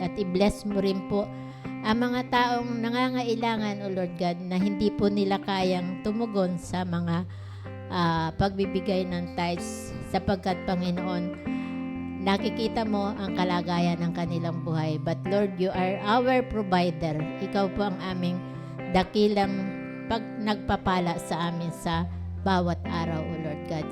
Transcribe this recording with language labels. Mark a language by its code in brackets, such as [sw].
[tl] At i-bless mo rin po ang mga taong nangangailangan, O Lord God, na hindi po nila kayang tumugon sa mga pagbibigay ng tithes sapagkat, Panginoon, nakikita mo ang kalagayan ng kanilang buhay. [en] But Lord, you are our provider. [tl] Ikaw po ang aming dakilang nagpapala sa amin sa bawat araw, O Lord God.